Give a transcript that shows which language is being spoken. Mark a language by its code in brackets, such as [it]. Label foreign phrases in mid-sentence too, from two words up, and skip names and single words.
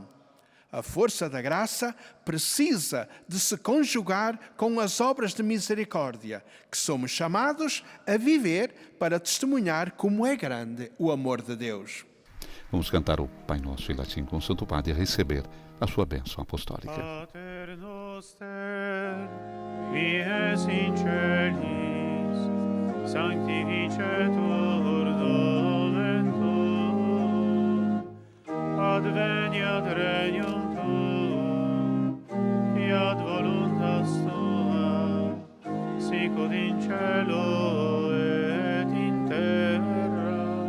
[pt] A força da graça precisa de se conjugar com as obras de misericórdia, que somos chamados a viver para testemunhar como é grande o amor de Deus. Vamos cantar o Pai Nosso em latim com o Santo Padre e receber a sua bênção apostólica. [la] Pater noster, qui es in celis, sanctificetur nomen tuum, adveniat regnum tuum, fiat voluntas tua, sicut in cielo et in terra.